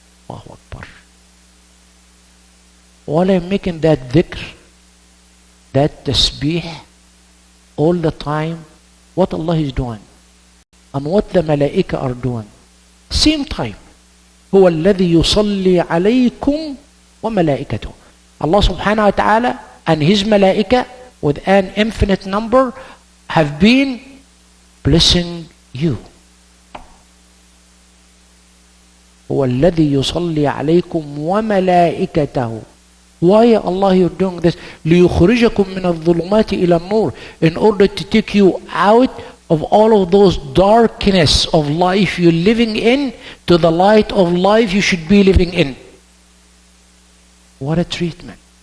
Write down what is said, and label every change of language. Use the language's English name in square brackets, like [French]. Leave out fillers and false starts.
[Arabic] الله أكبر. [English] While I'm making that dhikr, that tasbih, all the time, what Allah is doing and what the malaika are doing, same time. [Arabic] هو الذي يصلي عليكم وملائكته. [English] Allah subhanahu wa ta'ala and his malaika with an infinite number have been blessing you. [Arabic] هو الذي يصلي عليكم وملائكته. [English] Why Allah you're doing this? [Arabic] ليخرجكم من الظلمات إلى النور, [English] in order to take you out of all of those darkness of life you're living in to the light of life you should be living in. What a treatment.